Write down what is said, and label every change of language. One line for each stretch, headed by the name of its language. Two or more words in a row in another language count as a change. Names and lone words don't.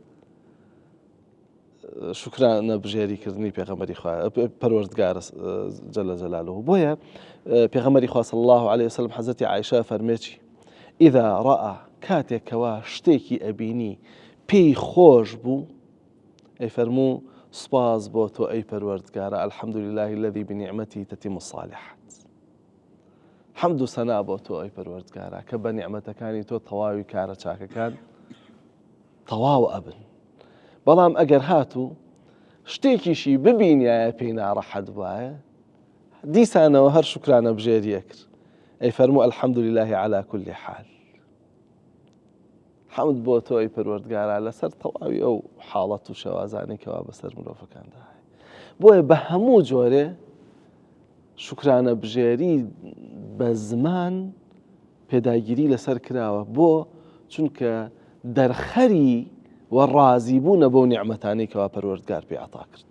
Central Kurdish: شکرانە بژێریکردنی پێغەمبەری خوا پەروەردگار
Arabic: جەلە جەلالوه.
Central Kurdish: بۆیە پێغەمبەری خوا
Arabic: صلی الله عليه وسلم
Central Kurdish: حەزەتی عایشە فەرمێ چی؟
Arabic: ئیذا ڕەئا
Central Kurdish: کاتێکەوە شتێکی ئەبینی پێی خۆش بوو، ئەی فەرموو سوپاس بۆ تۆ ئەی پەروەردگارە
Arabic: الحەمد لله الذي بنعمته تتم الصالحات.
Central Kurdish: حەمد و سەنا بۆ تۆ ئەی پەروەردگارە کە بە نیعمەتەکانی تۆ تەواوی کارە چاکەکان تەواو ئەبن. بەڵام ئەگەر هاتوو شتێکیشی ببینایە پێی ناڕەحەت وایە، دیسانەوە هەر شکرانە بژێریە کرد. ئەی فەرموو
Arabic: الحەمد لله على كل حال.
Central Kurdish: حەمد بۆ تۆ ئەی پەروەردگارە لەسەر تەواوی ئەو حاڵەت و شەوازانەی کەوا بەسەر مرۆڤەکاندا هەیە. بۆیە بە هەموو جۆرێ شکرانە بژێری بە زمان پێداگیری لەسەر کراوە، بۆ چونکە دەرخەری و ڕازیبوونە بەو نیعمەتانەی کەوا پەروەردگار پێی عەتا کردووی.